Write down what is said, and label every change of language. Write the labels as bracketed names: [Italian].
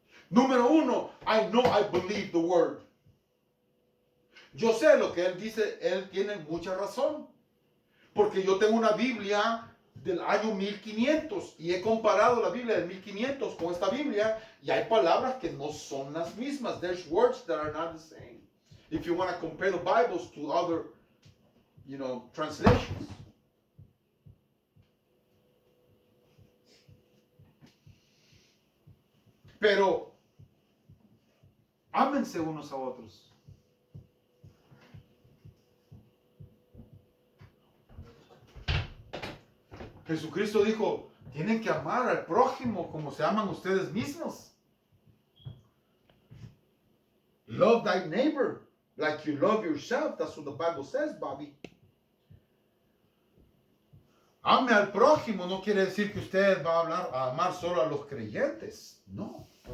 [Spanish] Número uno, [English] I know I believe the word. [Spanish] Yo sé lo que él dice, él tiene mucha razón. Porque yo tengo una Biblia del año 1500 y he comparado la Biblia del 1500 con esta Biblia y hay palabras que no son las mismas. [English] There's words that are not the same. If you want to compare the Bibles to other, translations. [Spanish] Pero ámense unos a otros. Jesucristo dijo, tienen que amar al prójimo como se aman ustedes mismos. [English] Love thy neighbor like you love yourself. That's what the Bible says, Bobby. [Spanish] Ame al prójimo no quiere decir que usted va a amar solo a los creyentes. No.